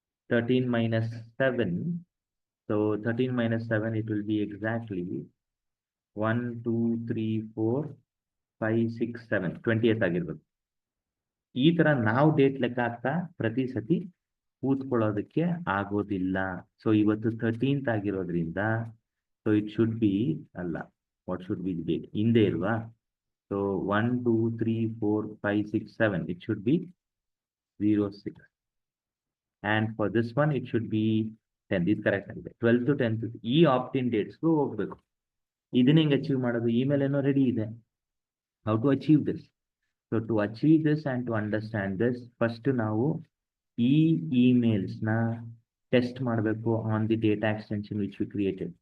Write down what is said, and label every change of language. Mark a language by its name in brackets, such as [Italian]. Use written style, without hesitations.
[English] 13 - 7, so 13 - 7 it will be exactly 1, 2, 3, 4, 5, 6, 7 20th ಆಗಿರ್ಬೇಕು. [Kannada] ಈ ತರ ನಾವು ಡೇಟ್ ಲೆಕ್ಕ ಹಾಕ್ತಾ ಪ್ರತಿ ಸತಿ ಕೂತ್ಕೊಳ್ಳೋದಕ್ಕೆ ಆಗೋದಿಲ್ಲ. [English] ಸೊ [Kannada] ಇವತ್ತು 13th ಆಗಿರೋದ್ರಿಂದ [English] so it should be ಅಲ್ಲ, what should be date [Kannada] ಹಿಂದೆ ಇಲ್ವಾ? [English] So 1, 2, 3, 4, 5, 6, 7 it should be 06, and for this one it should be 10. [Kannada] ಇದು ಕರೆಕ್ಟ್ ಆಗಿದೆ. 12 to 10 ಈ ಆಪ್ಟಿನ್ ಡೇಟ್ಸ್ಗೂ ಹೋಗ್ಬೇಕು. ಇದನ್ನ ಹೆಂಗೆ ಅಚೀವ್ ಮಾಡೋದು? ಇಮೇಲ್ ಏನೋ ರೆಡಿ ಇದೆ. [English] How to achieve this? So to achieve this and to understand this, first [Kannada] ನಾವು ಈ ಇಮೇಲ್ಸ್ನ ಟೆಸ್ಟ್ ಮಾಡಬೇಕು [English] On the data extension which we created.